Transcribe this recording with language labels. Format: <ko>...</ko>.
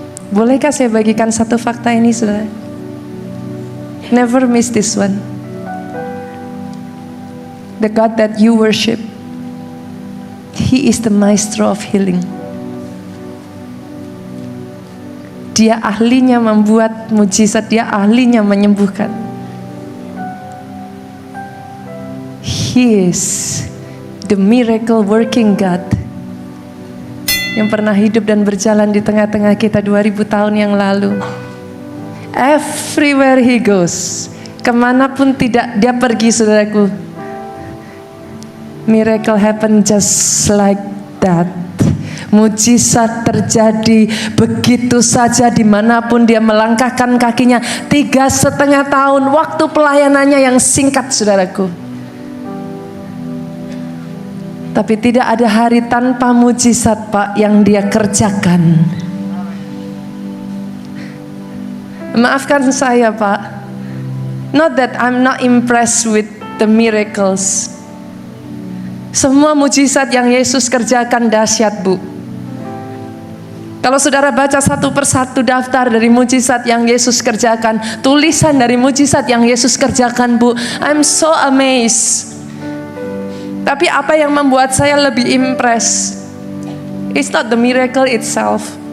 <id>Bolehkah saya bagikan satu fakta ini, saudara?</id> <en>Never miss this one. The God that you worship, He is the maestro of healing.</en> <id>Dia ahlinya membuat mujizat, dia ahlinya menyembuhkan.</id> <en>He is the miracle working God</en> <id>yang pernah hidup dan berjalan di tengah-tengah kita 2000 tahun yang lalu.</id> <en>Everywhere He goes,</en> <id>kemanapun dia pergi, saudaraku,</id> <en>miracle happen just like that.</en> <id>Mujizat terjadi begitu saja dimanapun dia melangkahkan kakinya. 3,5 tahun waktu pelayanannya yang singkat, saudaraku. Tapi tidak ada hari tanpa mujizat, Pak, yang dia kerjakan. Maafkan saya, Pak.</id> <en>Not that I'm not impressed with the miracles.</en> <id>Semua mujizat yang Yesus kerjakan dahsyat, Bu. Kalau saudara baca satu persatu daftar dari mujizat yang Yesus kerjakan, tulisan dari mujizat yang Yesus kerjakan, Bu,</id> <en>I'm so amazed.</en> <id>Tapi apa yang membuat saya lebih impress,</id> <en>it's not the miracle itself.</en>